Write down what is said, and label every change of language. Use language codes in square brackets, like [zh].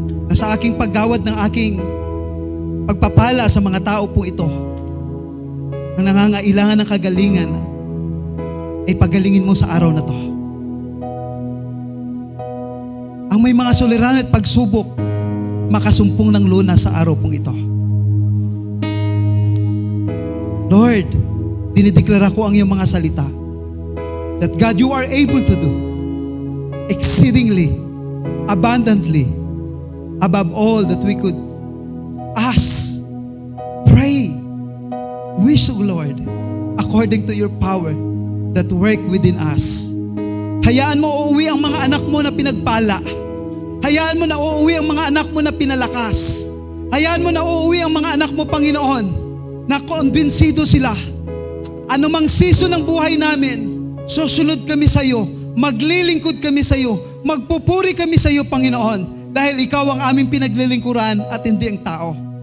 [tl] Na sa aking paggawad ng aking pagpapala sa mga tao po ito na nangangailangan ng kagalingan ay pagalingin mo sa araw na to. Ang may mga suliranan at pagsubok, makasumpong ng lunas sa araw pong ito. [en] Lord, [tl] dinideklara ko ang iyong mga salita [en] that God, you are able to do exceedingly, abundantly, above all that we could ask, pray, wish, O Lord, according to your power that work within us. [tl] Hayaan mo uuwi ang mga anak mo na pinagpala. Hayaan mo na uuwi ang mga anak mo na pinalakas. Hayaan mo na uuwi ang mga anak mo, Panginoon, na konbinsido sila. Anumang season ng buhay namin, susunod kami sa iyo, maglilingkod kami sa iyo, magpupuri kami sa iyo, Panginoon, dahil ikaw ang aming pinaglilingkuran at hindi ang tao.